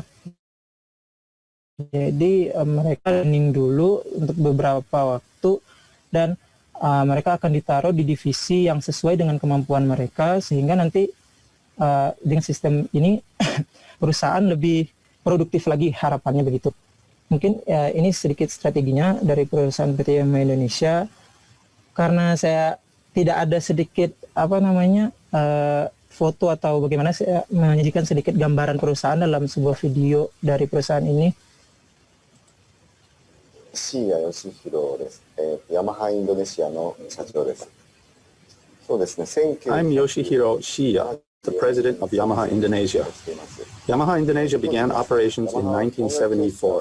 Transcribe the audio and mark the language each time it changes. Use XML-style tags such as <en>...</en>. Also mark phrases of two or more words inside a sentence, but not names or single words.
<id>Jadi mereka training dulu untuk beberapa waktu, dan mereka akan ditaruh di divisi yang sesuai dengan kemampuan mereka, sehingga nanti dengan sistem ini perusahaan lebih produktif lagi, harapannya begitu. Mungkin ini sedikit strateginya dari perusahaan PT Yamaha Indonesia. Karena saya tidak ada sedikit foto atau bagaimana, saya menyajikan sedikit gambaran perusahaan dalam sebuah video dari perusahaan ini.</id> <ja>椎谷義弘です。ヤマハインドネシアの社長です。そうですね。</ja> <en>I'm Yoshihiro Shiya, the president of Yamaha Indonesia. Yamaha Indonesia began operations in 1974.</en>